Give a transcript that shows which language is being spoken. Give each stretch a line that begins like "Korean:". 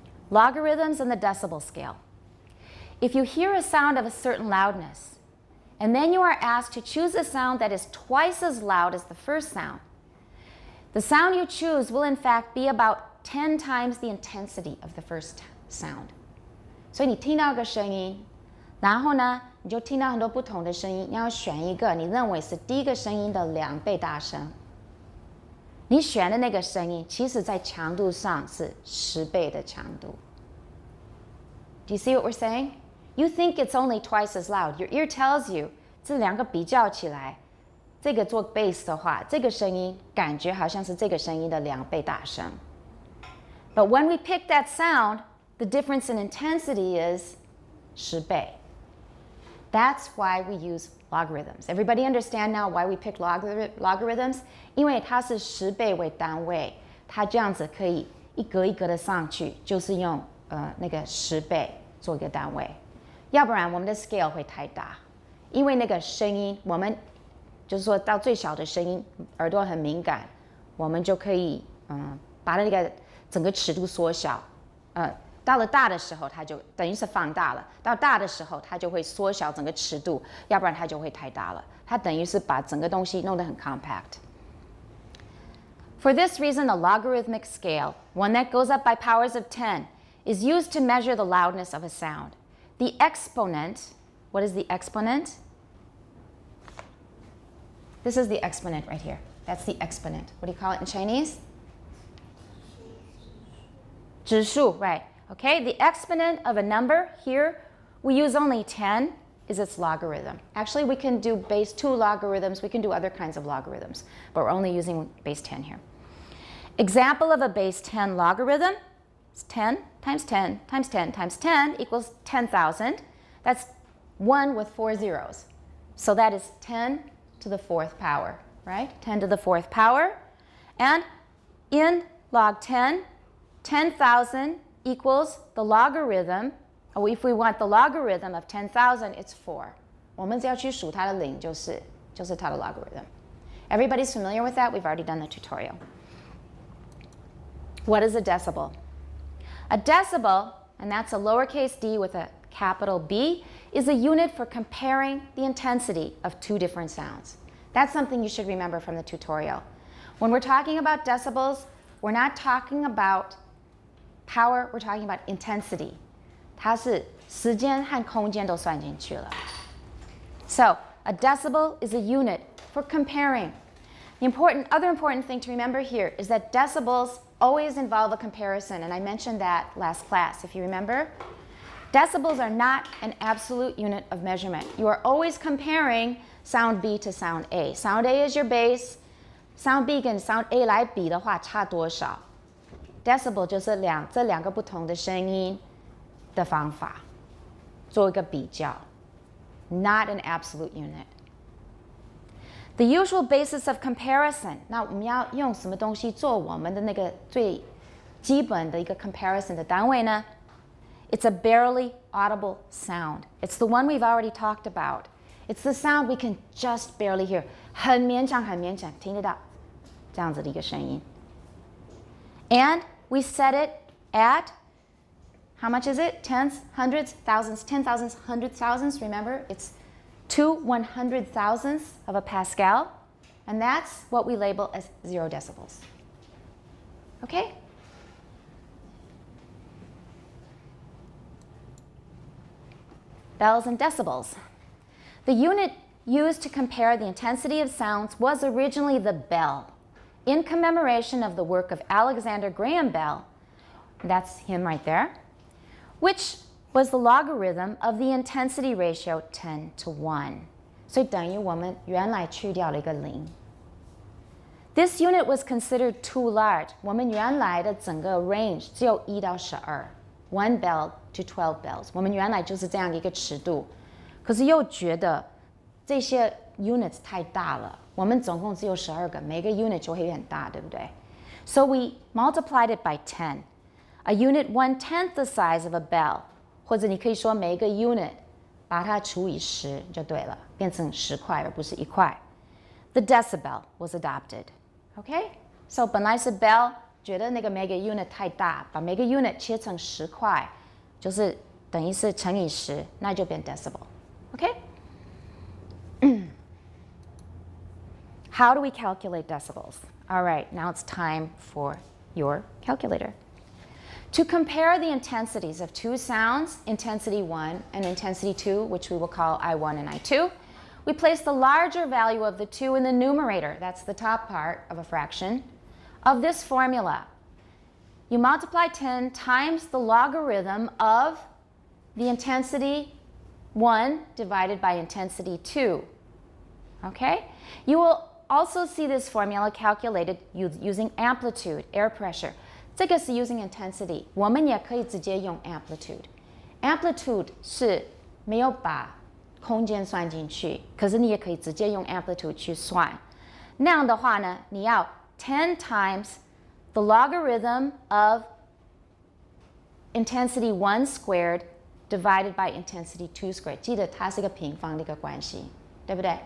English: Logarithms and the decibel scale. If you hear a sound of a certain loudness, and then you are asked to choose a sound that is twice as loud as the first sound, the sound you choose will in fact be about 10 times the intensity of the first sound.
Chinese: 所以你听到一个声音，然后呢，你就听到很多不同的声音，你要选一个你认为是第一个声音的2倍大声。你选的那个声音，其实在强度上是10倍的强度。
English: Do you see what we're saying? You think it's only twice as loud. Your ear tells you
Chinese: 这两个比较起来。这个做 bass 的话，这个声音感觉好像是这个声音的2倍大声。
English: But when we pick that sound, the difference in intensity is
Chinese: 10倍.
English: That's why we use logarithms. Everybody understand now why we pick logarithms?
Chinese: 因为它是10倍为单位，它这样子可以一格一格的上去，就是用那个10倍做一个单位。要不然我们的 scale 会太大，因为那个声音我们。就是说到最小的声音，耳朵很敏感，我们就可以把那个整个尺度缩小。到了大的时候，它就等于是放大了。到大的时候，它就会缩小整个尺度，要不然它就会太大了。它等于是把整个东西弄得很 compact.
English: For this reason, a logarithmic scale, one that goes up by powers of 10, is used to measure the loudness of a sound. The exponent, what is the exponent? This is the exponent right here. That's the exponent. What do you call it in Chinese? 指数, right. Okay, the exponent of a number here, we use only 10, is its logarithm. Actually, we can do base 2 logarithms. We can do other kinds of logarithms, but we're only using base 10 here. Example of a base 10 logarithm is 10 times 10 times 10 times 10 equals 10,000. That's 1 with 4 zeros. So that is 10 to the 4th power, right? 10 to the 4th power. And in log 10, 10,000 equals the logarithm. Or if we want the logarithm of 10,000, it's 4.
Chinese: 我们只要去数它的零就是它的 logarithm.
English: Everybody's familiar with that? We've already done the tutorial. What is a decibel? A decibel, and that's a lowercase d with a capital B, is a unit for comparing the intensity of 2 different sounds. That's something you should remember from the tutorial. When we're talking about decibels, we're not talking about power, we're talking about intensity.
Chinese: 它是时间和空间都算进去了。
English: So, a decibel is a unit for comparing. The other important thing to remember here is that decibels always involve a comparison, and I mentioned that last class, if you remember. Decibels are not an absolute unit of measurement. You are always comparing sound B to sound A. Sound A is your base.
Chinese: Sound B 跟 sound A 来比的话差多少 ？Decibel 就是这两个不同的声音的方法，做一个比较。
English: Not an absolute unit. The usual basis of comparison.
Chinese: 那我们要用什么东西做我们的那个最基本的一个 comparison 的单位呢？
English: It's a barely audible sound. It's the one we've already talked about. It's the sound we can just barely hear.
Chinese: 很勉强听得到这样子的一个声音。
English: And we set it at, how much is it? Tens, hundreds, thousands, 10,000s, 100,000s. Remember, it's 2 100,000ths of a Pascal. And that's what we label as 0 decibels. Okay? Bells and decibels. The unit used to compare the intensity of sounds was originally the bell, in commemoration of the work of Alexander Graham Bell, that's him right there, which was the logarithm of the intensity ratio 10 to 1.
Chinese: 所以等于我们原来去掉了一个零。
English: This unit was considered too large.
Chinese: 我们原来的整个 range 只有1到12
English: 1 bell to 12 bells.
Chinese: 我们原来就是这样一个尺度，可是又觉得这些 units 太大了，我们总共只有12个，每个 unit 就会很大，对不对？
English: So we multiplied it by 10. A unit 1/10 the size of a bell.
Chinese: 或者你可以说每一个 unit 把它除以10就对了，变成10块而不是1块。
English: The decibel was adopted. Okay?
Chinese: So 本来是 bell， 觉得那个每个 unit 太大，把每个 unit 切成10块，就是等于是乘以10，那就变 decibel.
English: Okay? How do we calculate decibels? All right, now it's time for your calculator. To compare the intensities of 2 sounds, intensity 1 and intensity 2, which we will call I1 and I2, we place the larger value of the 2 in the numerator, that's the top part of a fraction, of this formula. You multiply 10 times the logarithm of the intensity 1 divided by intensity 2. Okay? You will also see this formula calculated using amplitude, air pressure.
Chinese: 这个是 using intensity. 我们也可以直接用 amplitude. Amplitude 是没有把空间算进去，可是你也可以直接用 amplitude 去算。那样的话呢，你要
English: 10 times the logarithm of intensity 1 squared divided by intensity 2 squared.
Chinese: 记得它是一个平方的一个关系，对不对？